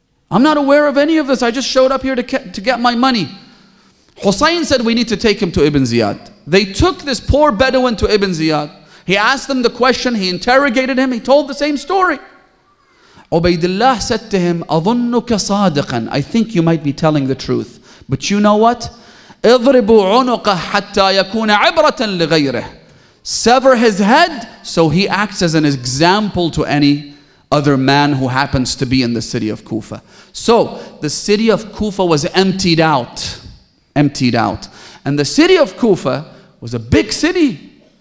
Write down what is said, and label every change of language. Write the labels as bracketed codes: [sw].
[en] I'm not aware of any of this. I just showed up here to get my money. Hussein said, we need to take him to Ibn Ziyad. They took this poor Bedouin to Ibn Ziyad. He asked him the question, he interrogated him, he told the same story. Ubaydullah said to him, [ar] أَظُنُّكَ صَادِقًا, [en] I think you might be telling the truth. But you know what? [ar] اضربوا عنقه حتى يكون عبرة لغيره. [en] Sever his head so he acts as an example to any other man who happens to be in the city of Kufa. So the city of Kufa was emptied out. And the city of Kufa was a big city.